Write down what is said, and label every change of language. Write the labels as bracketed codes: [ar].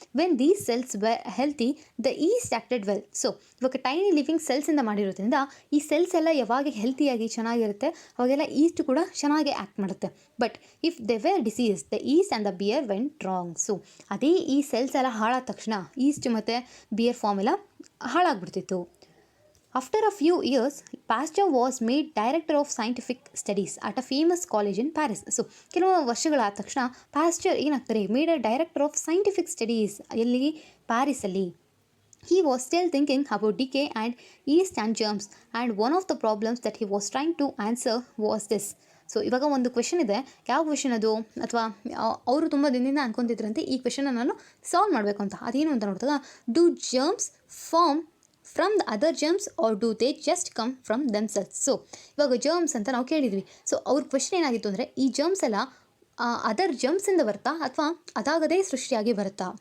[en] When these cells were healthy the yeast acted well. [kn] So ಇವಾಗ tiny living ಸೆಲ್ಸಿಂದ ಮಾಡಿರೋದ್ರಿಂದ ಈ cells ಎಲ್ಲ ಯಾವಾಗ ಹೆಲ್ತಿಯಾಗಿ ಚೆನ್ನಾಗಿರುತ್ತೆ ಅವಾಗೆಲ್ಲ ಈಸ್ಟ್ ಕೂಡ ಚೆನ್ನಾಗಿ ಆ್ಯಕ್ಟ್ ಮಾಡುತ್ತೆ. [en] But if they were disease the yeast and the beer went wrong. [kn] So ಅದೇ ಈ ಸೆಲ್ಸ್ ಎಲ್ಲ ಹಾಳಾದ ತಕ್ಷಣ ಈಸ್ಟ್ ಮತ್ತು ಬಿಯರ್ ಫಾರ್ಮ್ ಎಲ್ಲ ಹಾಳಾಗ್ಬಿಡ್ತಿತ್ತು. [en] After a few years, Pasteur was made director of scientific studies at a famous college in Paris. [kn] So ಕೆಲವು ವರ್ಷಗಳಾದ ತಕ್ಷಣ Pasteur ಏನಾಗ್ತಾರೆ, [en] Made a director of scientific studies. [kn] ಎಲ್ಲಿ? ಪ್ಯಾರಿಸಲ್ಲಿ. [en] He was still thinking about decay and yeast and germs, and one of the problems that he was trying to answer was this. [kn] So ಇವಾಗ ಒಂದು question ಇದೆ. ಯಾವ question ಅದು? ಅಥವಾ ಅವರು ತುಂಬ ದಿನದಿಂದ ಅನ್ಕೊತಿದ್ರಂತೆ ಈ ಕ್ವೆಶನ್ನ ನಾನು ಸಾಲ್ವ್ ಮಾಡಬೇಕು ಅಂತ. ಅದೇನು ಅಂತ ನೋಡಿದಾಗ, [en] Do germs form from the other germs or do they just come from themselves. [kn] So ಇವಾಗ ಜರ್ಮ್ಸ್ ಅಂತ ನಾವು ಕೇಳಿದ್ವಿ. ಸೊ ಅವ್ರ ಕ್ವೆಶನ್ ಏನಾಗಿತ್ತು ಅಂದರೆ ಈ ಜರ್ಮ್ಸ್ ಎಲ್ಲ ಅದರ್ ಜರ್ಮ್ಸಿಂದ ಬರುತ್ತಾ ಅಥವಾ ಅದಾಗದೇ ಸೃಷ್ಟಿಯಾಗಿ ಬರುತ್ತಾ?